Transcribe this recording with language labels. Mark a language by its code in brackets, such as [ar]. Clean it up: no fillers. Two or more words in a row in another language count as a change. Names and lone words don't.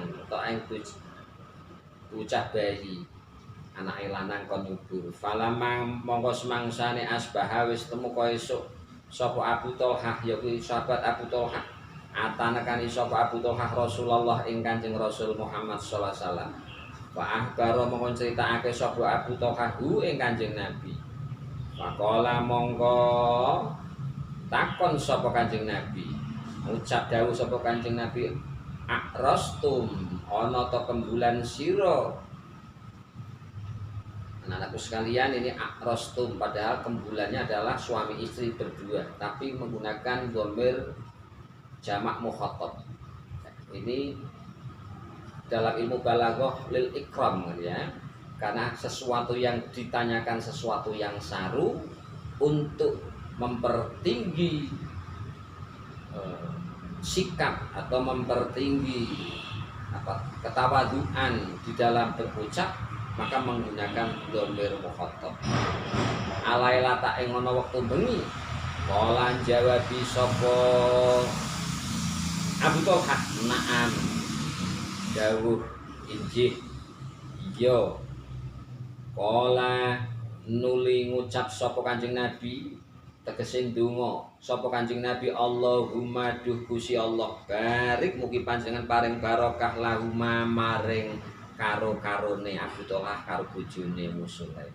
[jv] utawa ing bocah bayi anake lanang kon nyubur falamang mongko semangsane asbaha wis temu kaya esuk sapa Abu Thalhah ya kuwi sahabat Abu Thalhah atanakani sapa Abu Thalhah Rasulullah ing Kanjeng Rasul Muhammad [ar] sallallahu alaihi wasallam wa ahbaro [jv] mongko critakake sapa Abu Thalhah ing Kanjeng Nabi faqala mongko takon sapa Kanjeng Nabi ngucap dawuh sapa Kanjeng Nabi akrastum ana ta kembulan sira anak-anakku [id] sekalian ini akrastum padahal kembulannya adalah suami istri berdua tapi menggunakan dhamir jamak mukhatab ini dalam ilmu balaghah [ar] lil ikram [id] ya karena sesuatu yang ditanyakan sesuatu yang saru untuk mempertinggi sikap atau mempertinggi ketawaduan di dalam berucap maka menggunakan dhamir mukhatab [ar] alaila ta [jv] ing ana wektu bengi kala jawabi sapa Abu Thalhah na'am dawuh injih iya kala nuli ngucap sapa Kanjeng Nabi tegese ndonga sapa Kanjeng Nabi, [ar] Allahumma [jv] duh Gusti Allah barik mugi panjenengan paring barokah lahuma maring karo-karone Abu Thalhah karo bojone Ummu Sulaim.